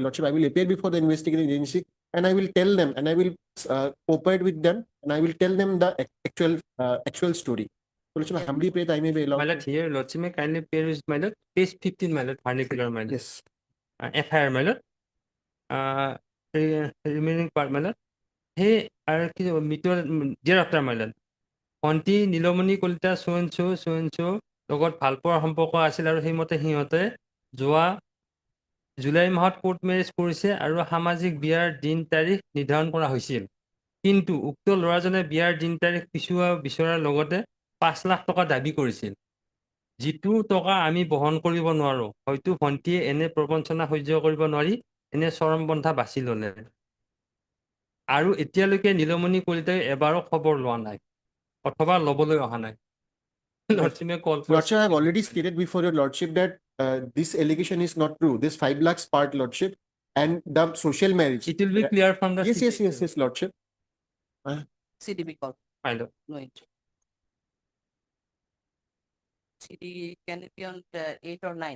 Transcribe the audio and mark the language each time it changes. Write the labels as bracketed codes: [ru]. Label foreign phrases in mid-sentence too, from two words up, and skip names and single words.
[en] Lordship, I will appear before the investigating agency, and I will tell them, and I will cooperate with them, and I will tell them the actual story. So, lordship, I humbly pray that I may be allowed. My lord, here, lordship, may kindly pair with my lord, page 15, my lord, vernacular, my lord. Yes. FIR, my lord. Remaining part, my lord. Hey, dear after, my lord. [as] ভণ্টি নীলমণি কলিতা [en] so and so [as] লগত ভালপোৱাৰ সম্পৰ্ক আছিল, আৰু সেইমতে সিহঁতে যোৱা জুলাই মাহত কোৰ্ট মেৰেজ কৰিছে আৰু সামাজিক বিয়াৰ দিন তাৰিখ নিৰ্ধাৰণ কৰা হৈছিল। কিন্তু উক্ত ল'ৰাজনে বিয়াৰ দিন তাৰিখ পিছুৱা বিচৰাৰ লগতে 5 লাখ টকা দাবী কৰিছিল, যিটো টকা আমি বহন কৰিব নোৱাৰো। হয়তো ভণ্টিয়ে এনে প্ৰবঞ্চনা সহ্য কৰিব নোৱাৰি এনে চৰমপন্থা বাছি ল'লে, আৰু এতিয়ালৈকে নীলমণি কলিতাই এবাৰো খবৰ লোৱা নাই অথবা ল'বলৈ অহা নাই। [en] Lordship, I have already stated before your lordship that this allegation is not true. This 5 lakhs part, lordship, and the social marriage. It will be clear from the yes, lordship. CDB call. My lord. No entry. CD, can it be on 8 or 9?